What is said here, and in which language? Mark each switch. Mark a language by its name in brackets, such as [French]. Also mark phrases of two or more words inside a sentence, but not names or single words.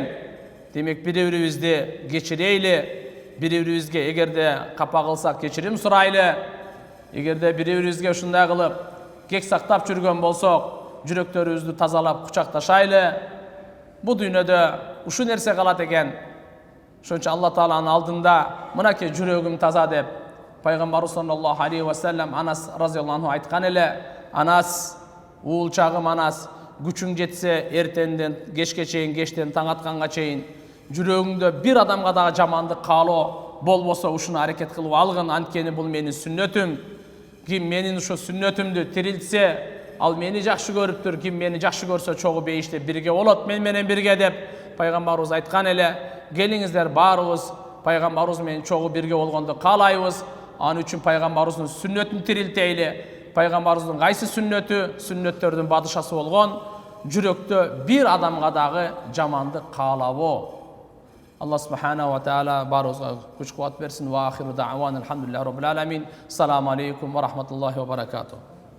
[Kyrgyz] Демек бири-бирибизди кечирейли, бири-бирибизге эгерде капа кылсак кечирим сурайлы. эгерде бири-бирибизге ушундай кылып кек сактап жүргөн болсок, жүрөктөрүбүздү тазалап кучакташайлы. Бу дүйнөдө ушу нерсе калат экен. Ошон үчүн Алла Тааланын алдында мынакей жүрөгүм таза деп пайгамбарыбыз [Arabic] صلى الله عليه وسلم [Kyrgyz] Анас [Arabic] رضي الله عنه [Kyrgyz] айткан эле. Анас, уул чагым Анас, күчүң жетсе эртенден кечке чейин, кечтен таң атканга чейин жүрөгүңдө бир адамга дагы жамандык каалоо болбосо ушуну аракет кылып алгын, анткени бул менин сүннөтүм. Ким менин ушу сүннөтүмдү тирилтсе, ал мени жакшы көрүптүр. Ким мени жакшы көрсө, чогуу бейиште бирге болот мен менен бирге деп пайгамбарыбыз айткан эле. Келиңиздер баарыбыз пайгамбарыбыз менен чогуу бирге болгонду каалайбыз. Аны үчүн пайгамбарыбыздын сүннөтүн тирилтейли. Пайгамбарыбыздын кайсы сүннөтү, сүннөттөрдүн бадышасы болгон жүрөктө бир адамга дагы жамандык каалабоо. [Arabic] الله سبحانه وتعالى [Kyrgyz] баарыбызга күч кубат берсин. [Arabic] وآخر دعوانا الحمد لله رب العالمين. سلام عليكم ورحمة الله وبركاته.